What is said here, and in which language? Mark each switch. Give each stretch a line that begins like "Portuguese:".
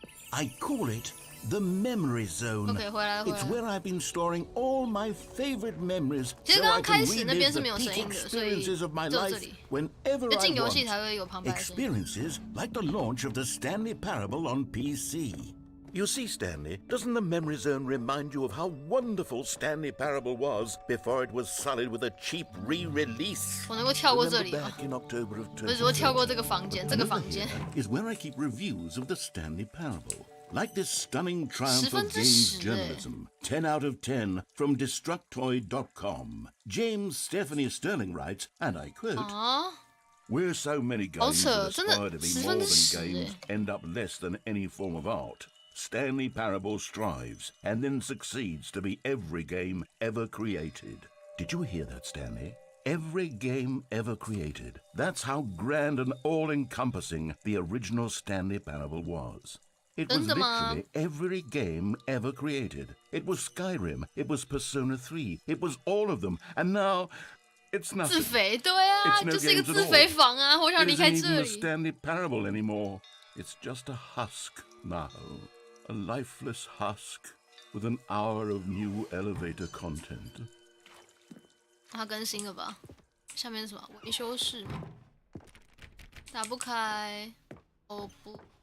English: I call it the memory zone.
Chinese: OK， 回来。
English: It's where I've been storing all my favorite memories.
Chinese: 其实刚刚开始那边是没有声音的，所以就这里。
English: Whenever I
Chinese: 进游戏才会有旁白声。
English: Experiences like the launch of the Stanley Parable on PC. You see, Stanley, doesn't the memory zone remind you of how wonderful Stanley Parable was before it was sullied with a cheap re-release?
Chinese: 我能够跳过这里吗？不是说跳过这个房间，这个房间
English: is where I keep reviews of the Stanley Parable. Like this stunning triumph of games journalism, 10 out of 10 from Destructoid.com. James Stephanie Sterling writes, and I quote, "Where so many games that aspire to be more than games end up less than any form of art, Stanley Parable strives and then succeeds to be every game ever created." Did you hear that, Stanley? Every game ever created. That's how grand and all-encompassing the original Stanley Parable was. It was literally every game ever created. It was Skyrim, it was Persona 3, it was all of them, and now it's nothing.
Chinese: 自肥，对啊，就是一个自肥房啊！我想离开这里。
English: It isn't even a Stanley Parable anymore. It's just a husk now, a lifeless husk with an hour of new elevator content.
Chinese: 它更新了吧？下面是什么？维修室吗？打不开。哦不。